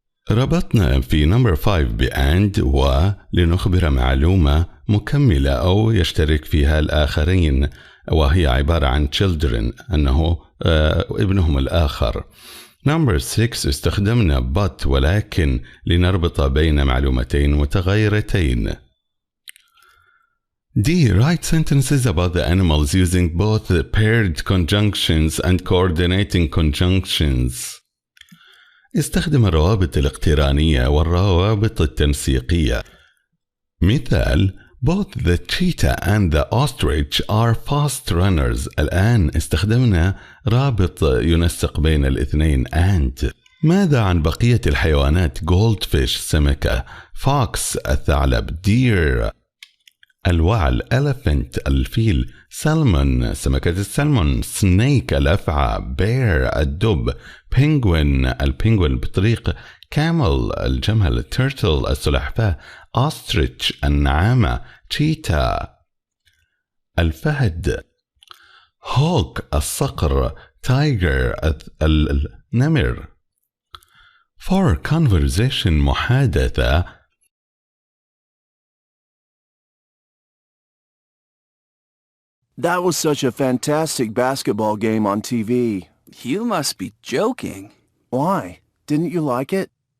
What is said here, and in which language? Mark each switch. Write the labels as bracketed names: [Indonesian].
[Arabic] ربطنا في number 5 and و لنخبر معلومة مكملة أو يشترك فيها الآخرين، وهي عبارة عن children، أنه ابنهم الآخر. Number 6 استخدمنا but ولكن لنربط بين معلومتين متغيرتين. D. [English] Write sentences about the animals using both the paired conjunctions and coordinating conjunctions. [Arabic] استخدم الروابط الاقترانية والروابط التنسيقية. [English] مثال: Both the cheetah and the ostrich are fast runners. [Arabic] الآن استخدمنا رابط ينسق بين الاثنين and. ماذا عن بقية الحيوانات؟ goldfish سمكة، fox الثعلب، deer الوعل، elephant الفيل، salmon سمكة السلمون، snake الأفعى، bear الدب، penguin البنغوين بطريق، camel الجمل، turtle السلحفاة، ostrich النعامة، cheetah الفهد، hawk الصقر، tiger النمر. [English] For conversation محادثة. That was such a fantastic basketball game on TV. You must be joking. Why? Didn't you like it?